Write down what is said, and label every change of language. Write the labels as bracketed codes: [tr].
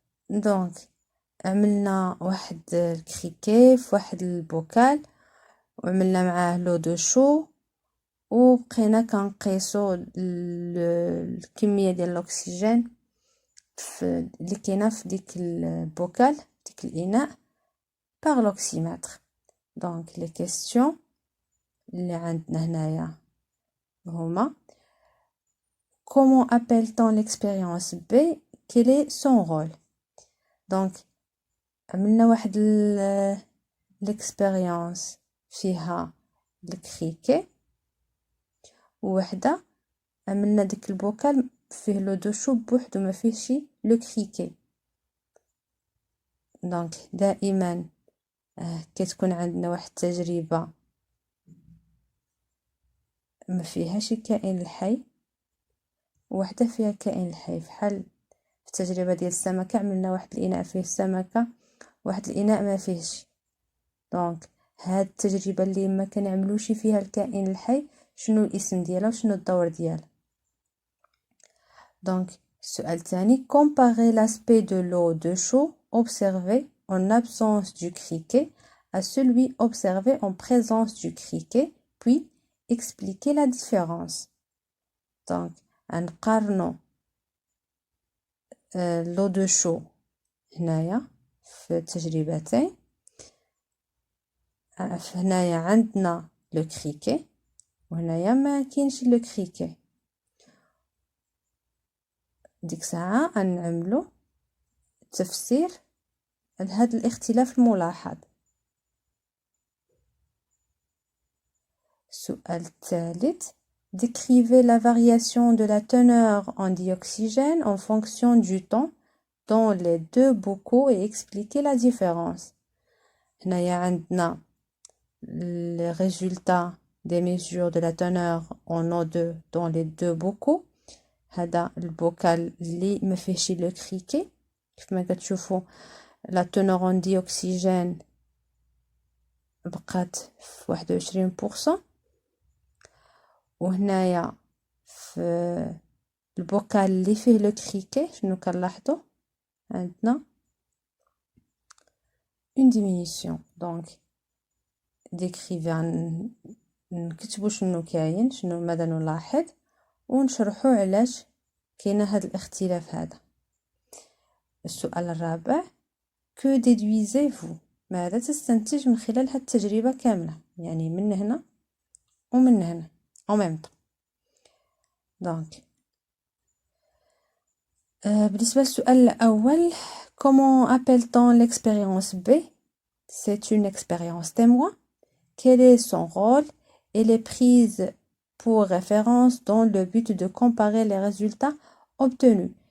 [ar] Donc, عملنا واحد الكريكي في واحد البوكال وعملنا معاه لو دو شو وبقينا كنقيسو الكميه ديال الاكسجين اللي كاينه في ديك البوكال ديك الاناء [fr] par l'oxymètre. Donc les questions [ar] اللي عندنا هنايا هما: [fr] comment appelle-t-on l'expérience B? Quel est son rôle? [ar] Donc عملنا واحد l'expérience فيها الكريكي ووحده عملنا ديك البوكال فيه لو دو شو بوحدو ما فيهش لو كريكي. دونك دائما كتكون عندنا واحد التجربه ما فيهاش الكائن الحي وحده فيها الكائن الحي. بحال في التجربه ديال السمكه عملنا واحد الاناء فيه السمكه واحد الاناء ما فيهش. دونك هاد التجربه اللي ما كنعملوش فيها الكائن الحي شنو الاسم ديالها وشنو الدور ديالها. دونك السؤال الثاني [fr] comparer l'aspect de l'eau de chaud observé en absence du criquet à celui observé en présence du criquet puis expliquer la différence. [ar] دونك نقارنوا [fr] l'eau de chaud [ar] هنايا في التجربتين. هنايا عندنا لو كريكي وهنايا ما كاينش لو كريكي. ديك ساعة غنعملو تفسير لهذا الاختلاف الملاحظ. السؤال الثالث [fr] décrivez la variation de la teneur en dioxygène en fonction du temps dans les deux bocaux et expliquez la différence. [ar] هنايا عندنا [fr] les résultats des mesures de la teneur en O2 dans les deux bocaux. [ar] هذا البوكال اللي ما فيهش لو كريكي كيف ما كتشوفوا لا [fr] teneur en dioxygène [ar] بقات في 21%. وهنايا في البوكال اللي فيه لو كريكي شنو كنلاحظوا عندنا [fr] une diminution. donc décrivez [ar] نكتبوا شنو كاين شنو ماذا نلاحظ ونشرحوا علاش كاين هذا الاختلاف هذا. السؤال الرابع [fr] que déduisez-vous [ar] ماذا تستنتج من خلال هذه التجربة كاملة يعني من هنا ومن هنا [fr] en même temps. donc [ar] بالنسبة للسؤال الأول [fr] comment appelle-t-on l'expérience B? c'est une expérience témoin. quel est son rôle? elle est prise pour référence dans le but de comparer les résultats obtenus.